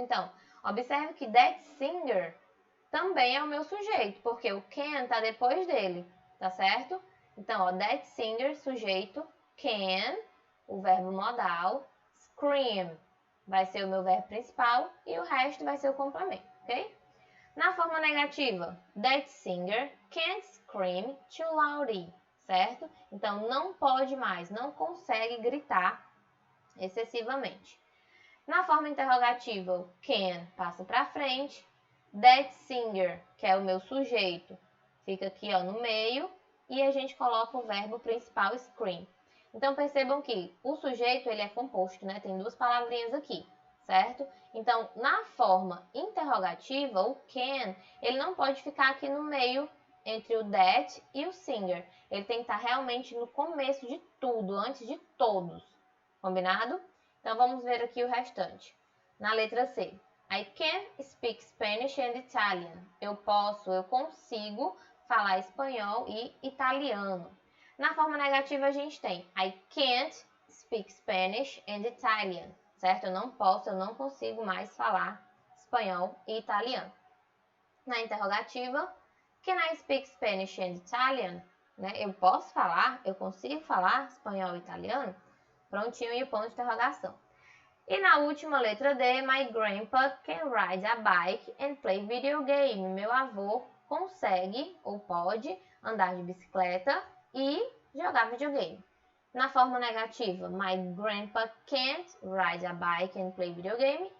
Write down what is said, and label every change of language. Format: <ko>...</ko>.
<pt>Então, observe que that singer também é o meu sujeito, porque o can tá depois dele, tá certo? Então, ó, that singer, sujeito, can, o verbo modal, scream, vai ser o meu verbo principal e o resto vai ser o complemento, ok? Na forma negativa,</pt> <en>that singer can't scream too loudly, certo?</en> <pt>Então, não pode mais, não consegue gritar excessivamente. Na forma interrogativa, o can passa para frente, that singer, que é o meu sujeito, fica aqui ó, no meio, e a gente coloca o verbo principal, scream. Então, percebam que o sujeito ele é composto, né? Tem duas palavrinhas aqui, certo? Então, na forma interrogativa, o can, ele não pode ficar aqui no meio entre o that e o singer. Ele tem que estar realmente no começo de tudo, antes de todos. Combinado? Então, vamos ver aqui o restante. Na letra C.</pt> <en>I can speak Spanish and Italian.</en> <pt>Eu consigo falar espanhol e italiano. Na forma negativa, a gente tem</pt> <en>I can't speak Spanish and Italian.</en> <pt>Certo? Eu não consigo mais falar espanhol e italiano. Na interrogativa,</pt> <en>can I speak Spanish and Italian?</en> <pt>Né? Eu consigo falar espanhol e italiano? Prontinho e o ponto de interrogação. E na última letra D,</pt> <en>my grandpa can ride a bike and play video game.</en> <pt>Meu avô consegue ou pode andar de bicicleta e jogar videogame. Na forma negativa,</pt> <en>my grandpa can't ride a bike and play video game.</en>